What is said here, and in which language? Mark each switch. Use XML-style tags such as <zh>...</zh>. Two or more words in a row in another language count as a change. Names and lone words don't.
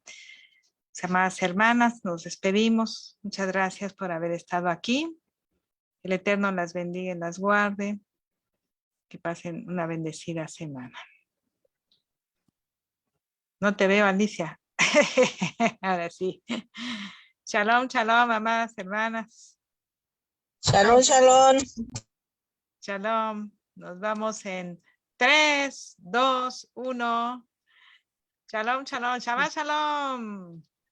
<es>Amadas hermanas, nos despedimos. Muchas gracias por haber estado aquí. El Eterno las bendiga y las guarde. Que pasen una bendecida semana. No te veo, Alicia. Ahora sí.</es> <he>Shalom, shalom,</he> <es>amadas hermanas.</es> <he>שלום, שלום. Shalom.</he> <es>Nos vamos en 3, 2, 1.</es> <he>שלום, שלום, שבת שלום.</he>